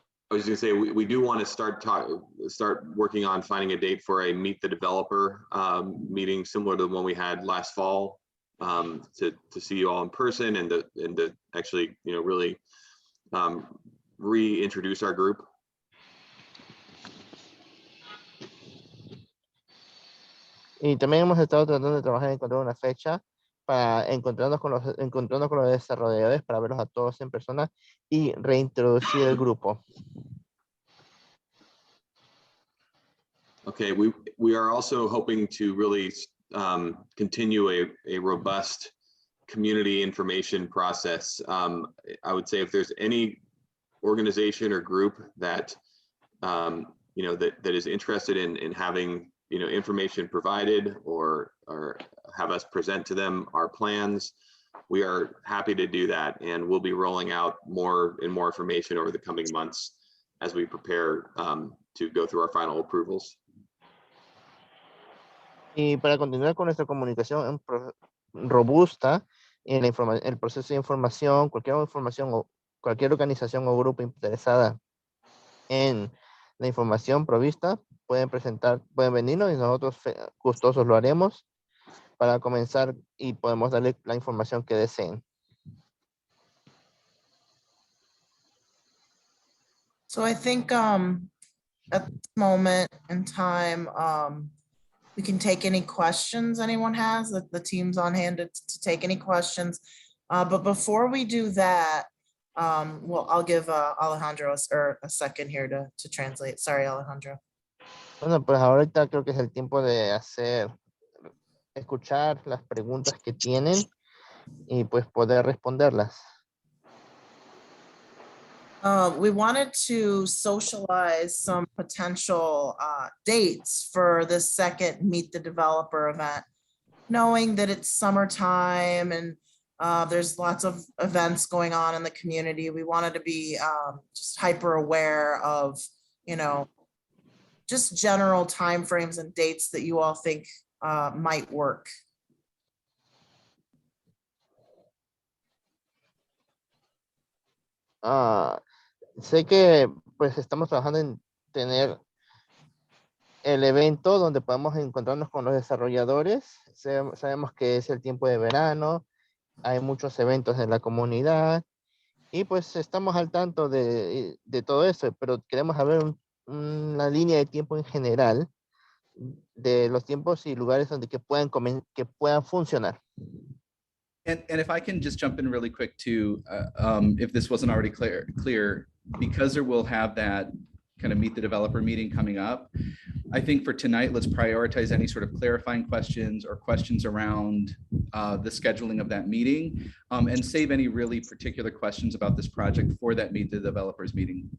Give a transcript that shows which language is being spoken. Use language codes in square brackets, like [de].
[en] I was gonna say, we do want to start working on finding a date for a Meet the Developer meeting similar to the one we had last fall, to see you all in person and to actually, really reintroduce our group. [es] Y también hemos estado tratando de trabajar en encontrar una fecha para encontrarnos con los desarrolladores para verlos a todos en persona y reintroducir el grupo. [en] Okay, we are also hoping to really continue a robust community information process. I would say if there's any organization or group that that is interested in having information provided or have us present to them our plans, we are happy to do that, and we'll be rolling out more information over the coming months as we prepare to go through our final approvals. [es] Y para continuar con nuestra comunicación robusta en el proceso de información, cualquier información o cualquier organización o grupo interesada en la información provista, pueden venirnos y nosotros gustosos lo haremos para comenzar y podemos darle la información que deseen. [en] So I think at this moment in time, we can take any questions anyone has, that the team's on hand to take any questions. But before we do that, well, I'll give Alejandro a second here to translate. Sorry, Alejandro. [es] Bueno, pues ahorita creo que es el tiempo de escuchar las preguntas que tienen y pues poder responderlas. [en] We wanted to socialize some potential dates for this second Meet the Developer event, knowing that it's summertime and there's lots of events going on in the community. We wanted to be just hyper aware of, you know, just general timeframes and dates that you all think might work. [es] Sé que pues estamos trabajando en tener el evento donde podamos encontrarnos con los desarrolladores. Sabemos que es el tiempo de verano, hay muchos eventos en la comunidad y pues estamos al tanto de todo eso, pero queremos saber una línea de tiempo en general de los tiempos y lugares donde que puedan funcionar. [en] And if I can just jump in really quick too, if this wasn't already clear, because there will have that kind of Meet the Developer meeting coming up, I think for tonight, let's prioritize any sort of clarifying questions or questions around the scheduling of that meeting, and save any really particular questions about this project for that Meet the Developers meeting.